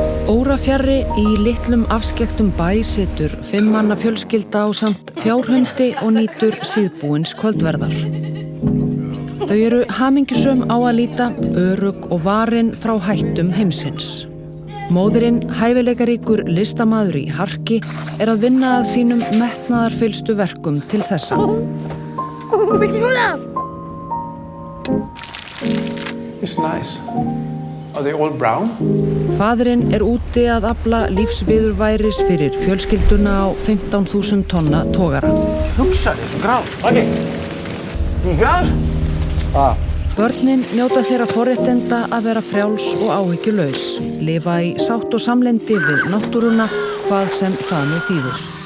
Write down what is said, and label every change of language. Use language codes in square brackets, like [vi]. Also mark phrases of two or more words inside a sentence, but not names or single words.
[is] Órafjarri í litlum afskekktum bæ situr 5 manna fjölskylda á samt fjárhundi og nýtur síðbúins kvöldverðar. Þau eru hamingjusöm á að líta, örugg og varin frá hættum heimsins. Móðirinn, hæfileikaríkur listamaður í harki, að vinna að sínum metnaðarfyllstu verkum til þessa. [en] It's nice. Are they all brown? [is] Faðirinn úti að afla lífsviðurværis fyrir fjölskylduna á 15.000 tonna togara. Hugsa þér, svo graf. Okay. Tígar? Börnin njóta þeirra forréttinda að vera frjáls og áhyggjulaus, lifa í sátt og samlyndi við náttúruna, hvað sem það nú þýðir.